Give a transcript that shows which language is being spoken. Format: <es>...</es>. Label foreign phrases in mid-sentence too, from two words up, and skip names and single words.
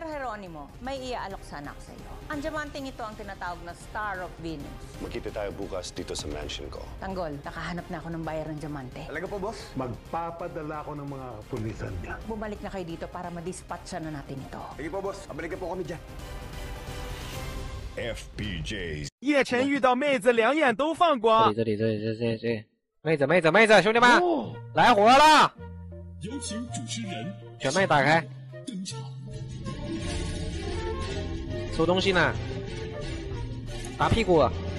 <tl>Jeronimo, may iaalok sana ako sa iyo. Ang diamanteng ito ang tinatawag na Star of Venus. Magkita tayo bukas dito sa mansion ko. Tanggol, nakahanap na ako ng buyer ng diamante. Talaga po, boss? Magpapadala ako ng mga pulisan niya. Bumalik na kayo dito para madispatcha na natin ito. Sige po, boss. Abalikan po kami dyan. FPJs。</tl> <zh>叶晨遇到妹子，两眼都放光。这里，妹子，兄弟们，来活了！有请主持人全麦打开，登场。收东西呢，打屁股。</zh>